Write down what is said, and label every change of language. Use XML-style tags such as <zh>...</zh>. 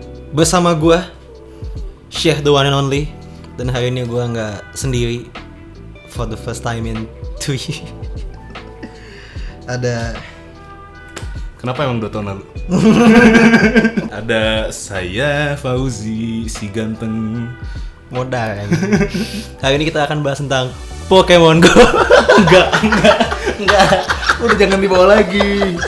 <id>Bersama gue, Syekh</id> <en>the one and only.</en> <id>Dan hari ini gue nggak sendiri.</id> <en>For the first time in 2 years.</en> <id>Ada. Kenapa emang 2 tahun lalu? Ada saya, Fauzi, si ganteng Modal. Hari ini kita akan bahas tentang Pokemon Go. Enggak. Udah jangan dibawa lagi.</id>